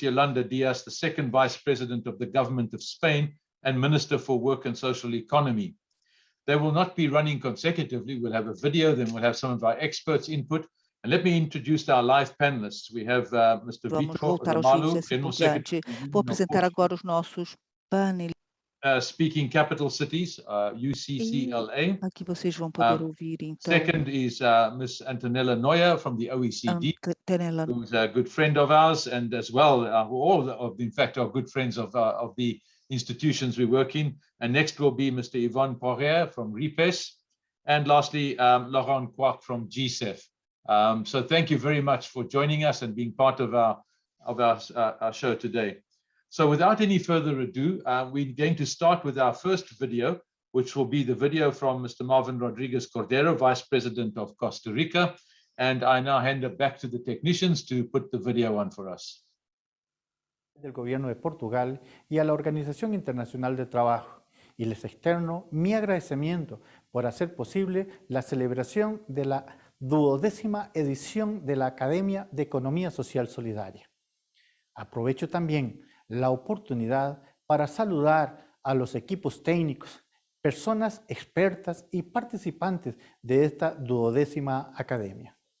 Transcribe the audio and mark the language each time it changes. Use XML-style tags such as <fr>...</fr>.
<en>Yolanda Díaz, the second Vice President of the Government of Spain and Minister for Work and Social Economy. They will not be running consecutively. We'll have a video, then we'll have some of our experts' input. And let me introduce our live panelists. We have Mr. Vitor, Ramalho, General Secretary.</en> <pt>Vou apresentar agora os nossos panelistas.</pt> <en>Speaking Capital Cities, UCCLA.</en> <pt>Aqui vocês vão poder ouvir, então.</pt> <en>Second is Ms. Antonella Noya from the OECD, who's a good friend of ours, and as well, all of, in fact, are good friends of the institutions we work in. And next will be Mr. Yvon Poirier from RIPESS, and lastly, Laurence Kwark from GSEF. So thank you very much for joining us and being part of our show today. So without any further ado, we're going to start with our first video, which will be the video from Mr. Marvin Rodríguez Cordero, Vice President of Costa Rica. And I now hand it back to the technicians to put the video on for us.</en> <es>Del Gobierno de Portugal y a la Organización Internacional del Trabajo, y les externo mi agradecimiento por hacer posible la celebración de la 12ª edición de la Academia de Economía Social Solidaria. Aprovecho también la oportunidad para saludar a los equipos técnicos, personas expertas y participantes de esta 12ª Academia.</es>